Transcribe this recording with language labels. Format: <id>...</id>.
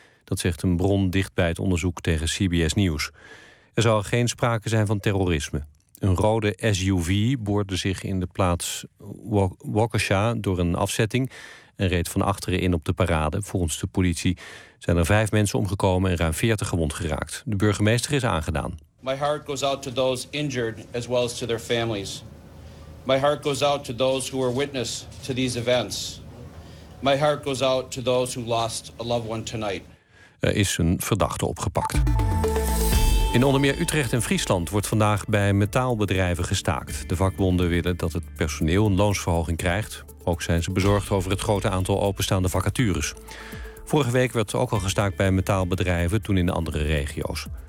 <nl>Dat zegt een bron dicht bij het onderzoek tegen CBS News. Er zou geen sprake zijn van terrorisme. Een rode SUV boorde zich in de plaats Waukesha door een afzetting en reed van achteren in op de parade. Volgens de politie zijn er 5 mensen omgekomen en ruim 40 gewond geraakt. De burgemeester is aangedaan.</nl> <en>My heart goes out to those injured as well as to their families. My heart goes out to those who were witness to these events. My heart goes out to those who lost a loved one tonight.</en> <nl>Is een verdachte opgepakt. In onder meer Utrecht en Friesland wordt vandaag bij metaalbedrijven gestaakt. De vakbonden willen dat het personeel een loonsverhoging krijgt. Ook zijn ze bezorgd over het grote aantal openstaande vacatures. Vorige week werd ook al gestaakt bij metaalbedrijven, toen in andere regio's.</nl>